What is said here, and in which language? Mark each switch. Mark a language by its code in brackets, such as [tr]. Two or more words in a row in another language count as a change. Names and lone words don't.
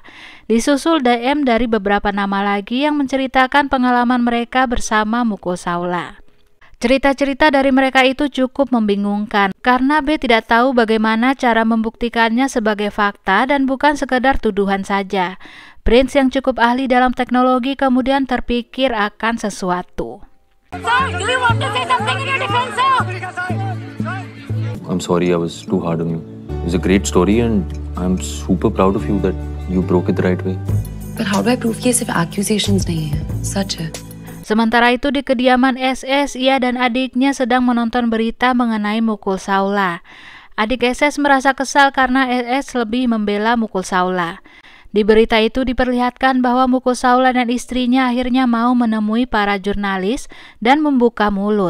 [id] Disusul DM dari beberapa nama lagi yang menceritakan pengalaman mereka bersama Mukul Saula. Cerita-cerita dari mereka itu cukup membingungkan karena B tidak tahu bagaimana cara membuktikannya sebagai fakta dan bukan sekedar tuduhan saja. Prince yang cukup ahli dalam teknologi kemudian terpikir akan sesuatu. [en] Sir, do you want to say something in your defense, sir? I'm sorry I was too hard on you. It's a great story and I'm super proud of you that you broke it the right way. But how do I prove [hi] कि ये सिर्फ accusations नहीं है, सच है? [id] Sementara itu di kediaman SS, ia dan adiknya sedang menonton berita mengenai Mukul Saula. Adik SS merasa kesal karena SS lebih membela Mukul Saula. Di berita itu diperlihatkan bahwa Mukul Saula dan istrinya akhirnya mau menemui para jurnalis dan membuka mulut.